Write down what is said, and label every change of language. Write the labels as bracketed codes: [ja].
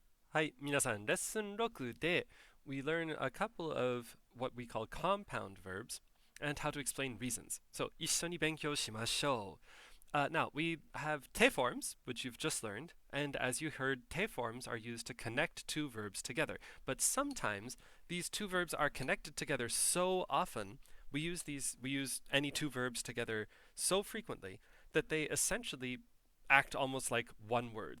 [ja] はい、皆さん、レッスン6で [en] we learn a couple of what we call compound verbs and how to explain reasons. [ja] So, 一緒に勉強しましょう. [en] Now, we have te forms, which you've just learned, and as you heard, te forms are used to connect two verbs together. But sometimes these two verbs are connected together so often, we use any two verbs together so frequently that they essentially act almost like one word.